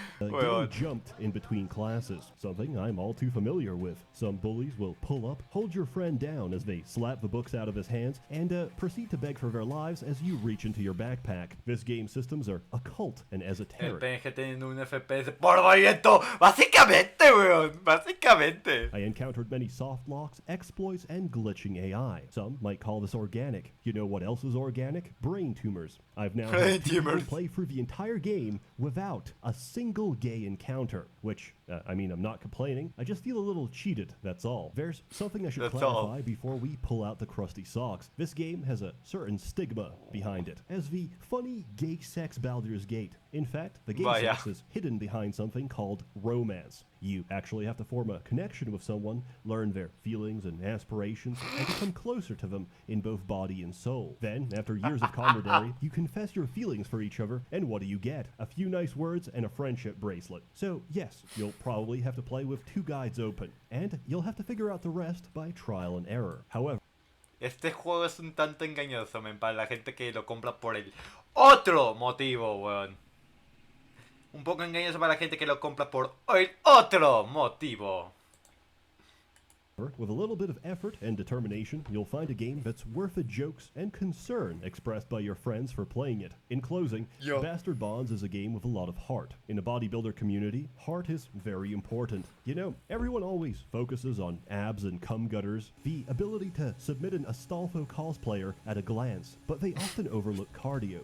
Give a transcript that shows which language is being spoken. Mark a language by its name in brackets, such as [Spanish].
[English] getting jumped in between classes, something I'm all too familiar with. Some bullies will pull up, hold your friend down as they slap the books out of his hands, and proceed to beg for their lives as you reach into your backpack. This game's systems are occult and [Spanish] El [English] esoteric. [Spanish] PNG teniendo un FPS por movimiento. Básicamente, weón. Básicamente. [English] I encountered many soft locks, exploits, and glitching AI. Some might call this organic. You know what else is organic? Brain tumors. I've now Brain had people tumors. play through the entire game without a single gay encounter, which, I mean, I'm not complaining. I just feel a little cheated, that's all. There's something I should That's clarify all. before we pull out the crusty socks. This game has a certain stigma behind it, as the funny gay sex Baldur's Gate. In fact, the gay [Spanish] Vaya. [English] sex is hidden behind something called romance. You actually have to form a connection with someone, learn their feelings and aspirations, and become closer to them in both body and soul. Then, after years of camaraderie, you confess your feelings for each other, and what do you get? A few nice words and a friendship bracelet. So, yes, you'll probably have to play with two guides open, and you'll have to figure out the rest by trial and error. However, [Spanish] Este juego es un tanto engañoso, men, para la gente que lo compra por el otro motivo, weón. Un poco engañoso para la gente que lo compra por el otro motivo. [English] With a little bit of effort and determination, you'll find a game that's worth the jokes and concern expressed by your friends for playing it. In closing, Bastard Bonds is a game with a lot of heart. In a bodybuilder community, heart is very important. You know, everyone always focuses on abs and cum gutters, the ability to submit an Astolfo cosplayer at a glance, but they often overlook cardio.